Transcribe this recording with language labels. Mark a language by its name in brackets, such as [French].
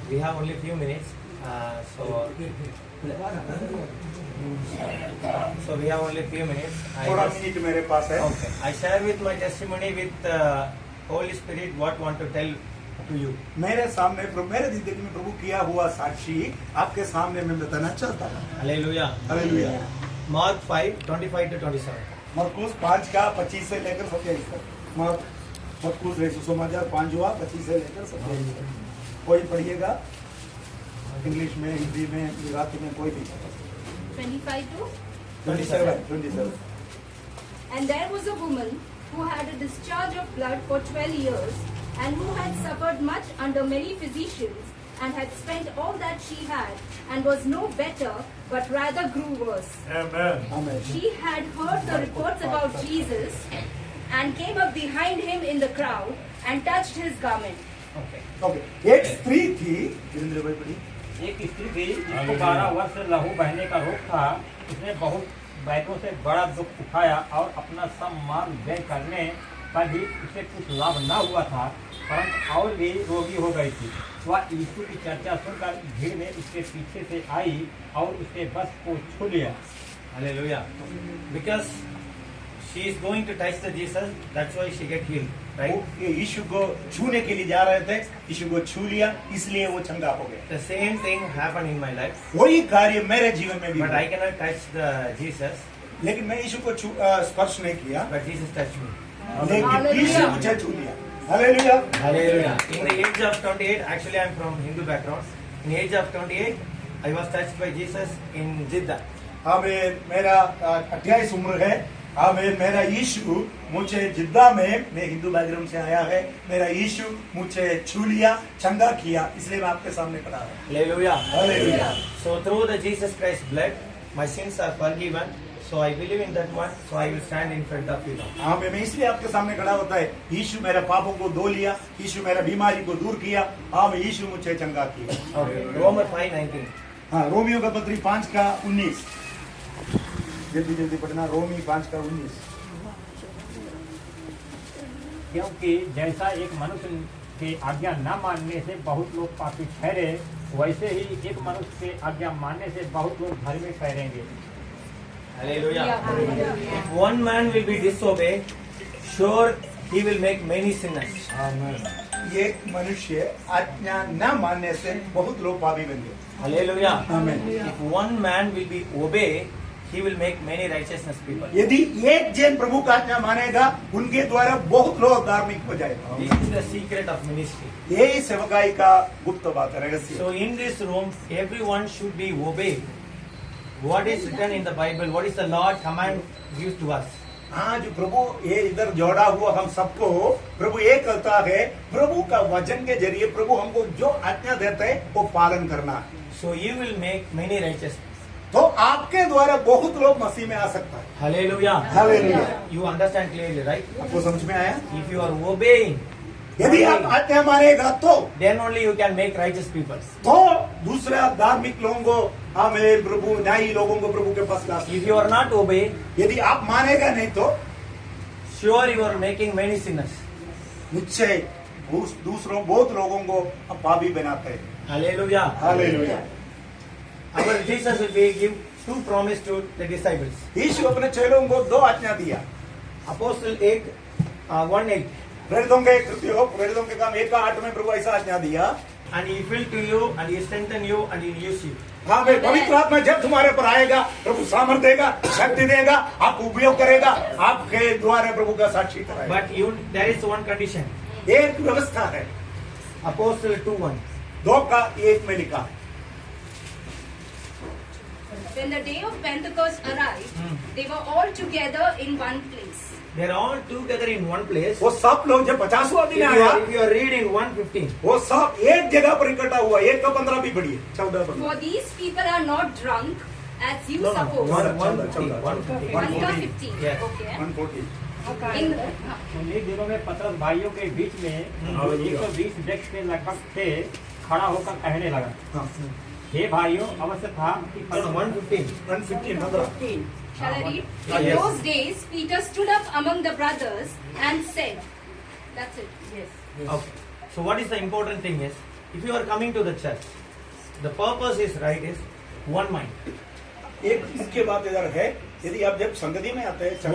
[English] We have only few minutes, so we have only few minutes. [Hindi] थोड़ा minute मेरे पास है। [English] Okay. I share with my testimony with Holy Spirit what want to tell to you. [Hindi] मेरे सामने मेरे जिंदगी में प्रभु किया हुआ साक्षी आपके सामने मैं बताना चाहता हूँ। [English] Hallelujah. [Hindi] हालेलुया। [English] Mark 5:25 to 27. [Hindi] मरकुस 5 का 25 से लेकर 27 तक। मरकुस सुसमाचार 5 हुआ 25 से लेकर 27 तक। कोई पढ़िएगा इंग्लिश में, हिंदी में, गुजराती में, कोई भी। [English] 25 to [Hindi] 27। [English] And there was a woman who had a discharge of blood for 12 years and who had suffered much under many physicians and had spent all that she had and was no better but rather grew worse. Amen। She had heard the reports about Jesus and came up behind him in the crowd and touched his garment. Okay. [Hindi] Okay. एक स्त्री थी, वीरेंद्र भाई पढ़ी। एक स्त्री थी जिसको 12 वर्ष लहू बहने का रोग था। उसने बहुत वैद्यों से बड़ा दुख उठाया और अपना सब माल व्यय करने पर भी उसे कुछ लाभ न हुआ था, परंतु और भी रोगी हो गई थी। वह यीशु की चर्चा सुनकर भीड़ में उसके पीछे से आई और उसके बस को छू लिया। [English] Hallelujah. Because she is going to touch the Jesus, that's why she get healed, right? [Hindi] ये यीशु को छूने के लिए जा रहे थे, यीशु को छू लिया, इसलिए वो चंगा हो गया। [English] The same thing happened in my life, [Hindi] वही कार्य मेरे जीवन में भी [English] but [Hindi] हुआ। [English] I cannot touch the Jesus, [Hindi] लेकिन मैं यीशु को स्पर्श नहीं किया, [English] but Jesus touched me. [Hindi] लेकिन [English] Hallelujah। [Hindi] यीशु मुझे छू लिया। Hallelujah. [English] Hallelujah. In the age of 28, actually I am from Hindu background. In the age of 28, I was touched by Jesus in Jeddah. [Hindi] आमीन। मेरा 28 उम्र है। आमीन। मेरा यीशु मुझे जिद्दा में, मैं हिंदू बैकग्राउंड से आया है, मेरा यीशु मुझे छू लिया, चंगा किया, इसलिए मैं आपके सामने खड़ा हूँ। [English] Hallelujah. [Hindi] Hallelujah. [English] So through the Jesus Christ blood, my sins are forgiven. So I believe in that one. So I will stand in front of you now. [Hindi] आमीन। मैं इसलिए आपके सामने खड़ा होता है, यीशु मेरे पापों को धो लिया, यीशु मेरा बीमारी को दूर किया। आमीन। यीशु मुझे चंगा किया। [English] Okay. Romans 5:19. [Hindi] हाँ, रोमियो का पत्री 5 का 19। जल्दी जल्दी पढ़ना। रोमी 5 का 19। क्योंकि जैसा एक मनुष्य के आज्ञा न मानने से बहुत लोग पापी ठहरे, वैसे ही एक मनुष्य के आज्ञा मानने से बहुत लोग धर्मी ठहरेंगे। [English] Hallelujah. If one man will be disobeyed, sure he will make many sinners. [Hindi] एक मनुष्य आज्ञा न मानने से बहुत लोग पापी बन गए। [English] Hallelujah. Amen. If one man will be obeyed, he will make many righteousness people. [Hindi] यदि एक जन प्रभु का आज्ञा मानेगा, उनके द्वारा बहुत लोग धार्मिक हो जाएगा। [English] This is the secret of ministry. [Hindi] यही सेवकाई का गुप्त बात है, रहस्य। [English] So in this room, everyone should be obeyed. What is written in the Bible? What is the Lord command gives to us? [Hindi] आज प्रभु ये इधर जोड़ा हुआ हम सबको प्रभु ये कहता है, प्रभु का वचन के जरिए प्रभु हमको जो आज्ञा देते हैं वो पालन करना है। [English] So you will make many righteous. [Hindi] तो आपके द्वारा बहुत लोग मसीह में आ सकता है। [English] Hallelujah. Hallelujah. You understand clearly, right? [Hindi] आपको समझ में आया? [English] If you are obeying, [Hindi] यदि आप आज्ञा मानेगा तो [English] then only you can make righteous people. [Hindi] दूसरा धार्मिक लोगों को, हमें प्रभु न्यायी लोगों को प्रभु के पास ला सकते। [English] If you are not obeying, [Hindi] यदि आप मानेगा नहीं तो [English] sure you are making many sinners. [Hindi] निश्चय दूसरों बहुत लोगों को हम पापी बनाते हैं। [English] Hallelujah. [Hindi] Hallelujah. [English] Our Jesus will be give two promise to the disciples. [Hindi] यीशु अपने चेलों को 2 आज्ञा दिया। [English] Apostle 1:8. [Hindi] प्रेरितों के कृत्यों, प्रेरितों के काम 1:8 में प्रभु ऐसा आज्ञा दिया। [English] And he fill to you, and he strengthen you, and he use you. [Hindi] हाँ भाई, पवित्र आत्मा जब तुम्हारे पर आएगा, प्रभु सामर्थ देगा, शक्ति देगा, आपको उपयोग करेगा, आपके द्वारा प्रभु का साक्षी कराएगा। [English] But there is one condition. [Hindi] एक व्यवस्था है, [English] Apostle 2:1. [Hindi] 2:1 में लिखा है। [English] When the day of Pentecost arrived, they were all together in one place. They are all together in one place. [Hindi] वो सब लोग जब 50वां दिन आया, [English] If you are reading 1:15. [Hindi] वो सब एक जगह पर इकट्ठा हुआ। 1:15 भी पढ़िए, 14:15। [English] For these people are not drunk, as you No, no, suppose. 1:15. 1:15. Yes. Okay. [Hindi] 140। [English] In, [Hindi] उन्हीं दिनों में पतरस भाइयों के बीच में जो 120 व्यक्ति के लगभग थे, खड़ा होकर कहने लगा, हाँ, हे भाइयों, अवश्य था कि [English] No, no, 1:15. 115 shall I read? Ah, In yes. those days, Peter stood up among the brothers and said, that's it. Yes. Okay. So what is the important thing is, if you are coming to the church, the purpose is right, is one mind. [Hindi] एक मुख्य बात इधर है, यदि आप जब संगति में आते हैं, चर्च